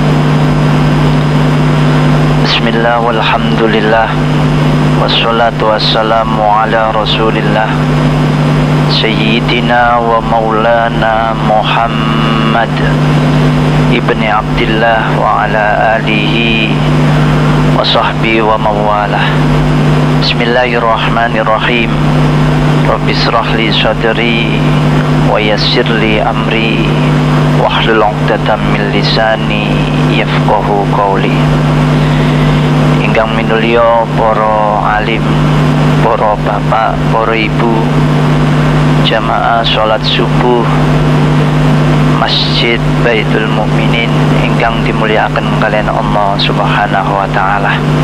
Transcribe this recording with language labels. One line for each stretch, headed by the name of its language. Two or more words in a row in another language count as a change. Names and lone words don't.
Arabic: بسم الله والحمد لله، والصلاة والسلام على رسول الله، سيدنا ومولانا محمد بن عبد الله وعلى آله وصحبه وموالاه. بسم الله الرحمن الرحيم. رب اشرح لي صدري ويسر لي أمري واحلل عقدة من لساني يفقهوا قولي.
Javanese: Ingkang minulya para alim, para bapak, para ibu, jamaah salat subuh Masjid Baitul Mukminin ingkang dimuliakan kalian Allah
Arabic: سبحانه وتعالى.